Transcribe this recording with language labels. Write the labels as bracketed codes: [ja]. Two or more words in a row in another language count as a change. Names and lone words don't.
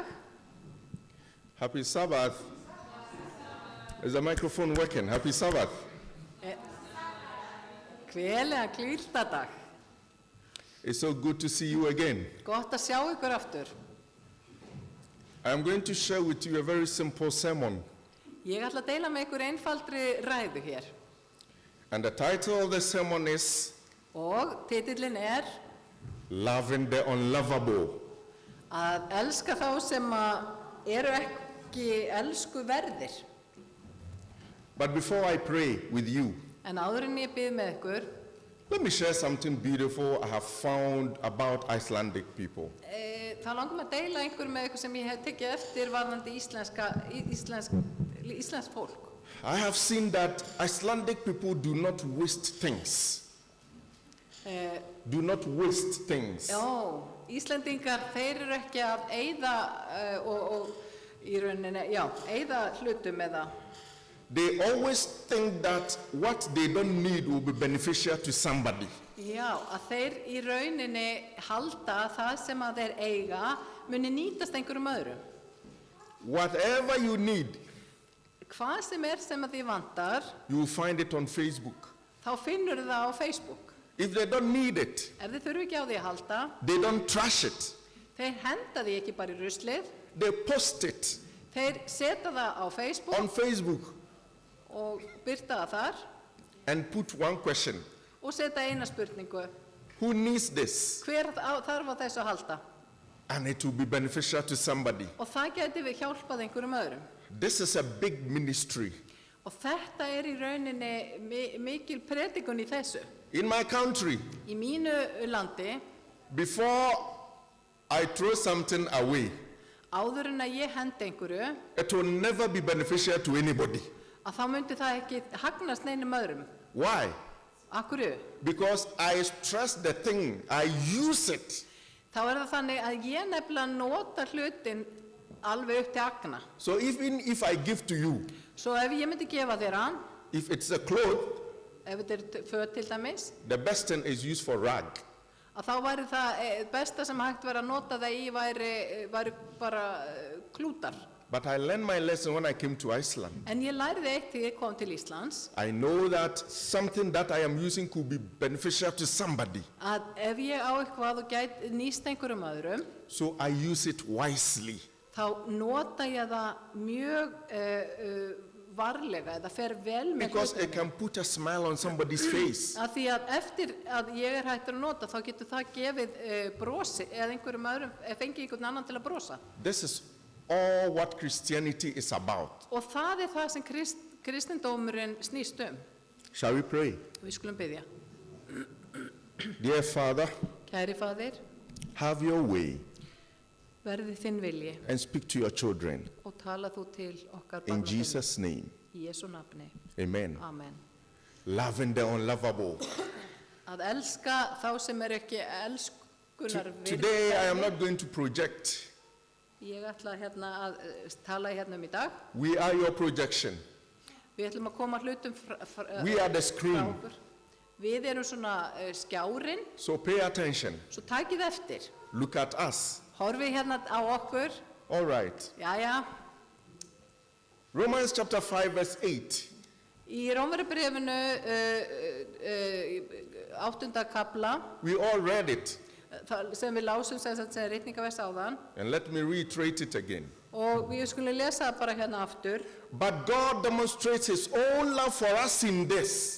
[en] Happy Sabbath. Is the microphone working? Happy Sabbath. [is] Gleðilegan hvíldardag. [en] It's so good to see you again. [is] Gott að sjá ykkur aftur. [en] I'm going to share with you a very simple sermon. [is] Ég ætla að deila með ykkur einfaldri ræðu hér. [en] And the title of the sermon is [is] Og titillinn [en] Loving the Unlovable. [is] að elska þá sem eru ekki elsku verðir. [en] But before I pray with you, [is] En áður en ég bið með ykkur, [en] let me share something beautiful I have found about Icelandic people. [is] þá langum að deila einhver með ykkur sem ég hef tekið eftir varðandi íslensk fólk. [en] I have seen that Icelandic people do not waste things. Do not waste things. [is] Já, Íslendingar, þeir eru ekki að eyða og í rauninni, já, eyða hlutum eða. [en] They always think that what they don't need will be beneficial to somebody. [is] Já, að þeir í rauninni halda að það sem að þeir eiga muni nýtast einhverjum öðrum. [en] Whatever you need, [is] Hvað sem að þið vantar, [en] you will find it on Facebook. [is] þá finnur það á Facebook. [en] If they don't need it, [is] Ef þið þurfi ekki á því að halda, [en] they don't trash it. [is] þeir henda því ekki bara í ruslið, [en] They post it [is] þeir setja það á Facebook [en] on Facebook [is] og birta það þar [en] and put one question. [is] og setja eina spurningu. [en] Who needs this? [is] Hver þarf á þessu að halda? [en] And it will be beneficial to somebody. [is] Og það geti við hjálpað einhverjum öðrum. [en] This is a big ministry. [is] Og þetta í rauninni mikil predikun í þessu. [en] In my country, [is] Í mínu landi, [en] before I throw something away, [is] áður en að ég hendi einhverju, [en] it will never be beneficial to anybody. [is] að þá myndi það ekki hagnast neinum öðrum. [en] Why? [is] Akkurju? [en] Because I trust the thing, I use it. [is] Þá það þannig að ég nefnilega nota hlutin alveg upp til agna. [en] So even if I give to you, [is] Svo ef ég myndi gefa þér hann, [en] if it's a cloth, [is] ef þetta föt til dæmis, [en] the best thing is used for rag. [is] að þá væri það besta sem hægt væri að nota það í væri bara klútar. [en] But I learned my lesson when I came to Iceland. [is] En ég læriði eitt þegar ég kom til Íslands, [en] I know that something that I am using could be beneficial to somebody. [is] að ef ég á eitthvað og gæti nýst einhverjum öðrum, [en] So I use it wisely. [is] þá nota ég það mjög varlega eða fer vel með [en] because it [is] hlutunum. [en] can put a smile on somebody's face. [is] Af því að eftir að ég hættur að nota þá getur það gefið brosi eða einhverjum öðrum fengið einhvern annan til að brosa. [en] This is all what Christianity is about. [is] Og það það sem kristindómurinn snýst [en] Shall we pray? [is] Við skulum biðja. [en] Dear Father, [is] Kæri faðir, [en] have your way [is] verði þinn vilji [en] and speak to your children. [is] og tala þú til okkar [en] In [is] barnaþinna. [en] Jesus' name, [is] Í Jesú nafni. [en] amen. [is] Amen. [en] Loving the unlovable. [is] Að elska þá sem ekki elskunar [en] Today I am not going to project. [is] Ég ætla að tala í dag. [en] We are your projection. [is] Við ætlum að koma hlutum [en] We are the [is] frá [en] screen. [is] okkur. Við erum svona skjárin, [en] So pay attention. [is] svo takið eftir. [en] Look at us. [is] Horfið á okkur. [en] All right. [is] Jæja. [en] Romans chapter 5 verse 8. [is] Í Rómverjabréfinu 8. kapla [en] We all read it. [is] sem við lásum sem ritningavers áðan [en] And let me reiterate it again. [is] og við skulum lesa það bara aftur [en] But God demonstrates his own love for us in this.